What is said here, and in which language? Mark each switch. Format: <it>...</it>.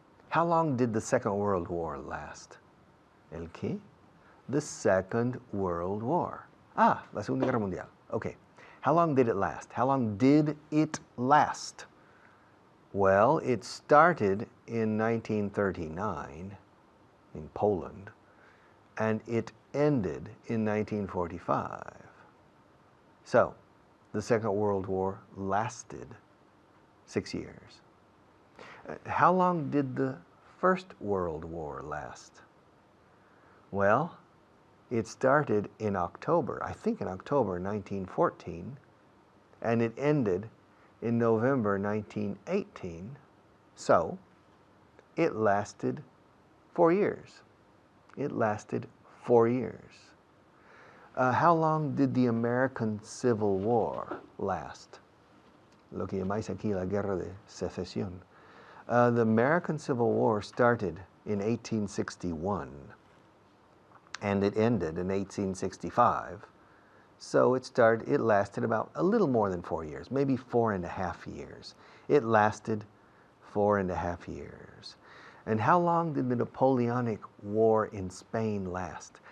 <en>How long did the Second World War last?</en> <es>¿El qué?</es> <en>The Second World War.</en> <es>La Segunda Guerra Mundial. Okay.</es> <en>How long did it last? How long did it last? Well, it started in 1939 in Poland, and it ended in 1945. So, the Second World War lasted 6 years. How long did the First World War last? Well, it started in October, I think in October 1914, and it ended in November 1918. So, it lasted 4 years. It lasted 4 years. How long did the American Civil War last?</en> <es>Lo que llamáis aquí la Guerra de Secesión.</es> <en>The American Civil War started in 1861, and it ended in 1865. So it lasted about a little more than 4 years, maybe 4.5 years. It lasted 4.5 years. And how long did the Napoleonic War in Spain last?</en>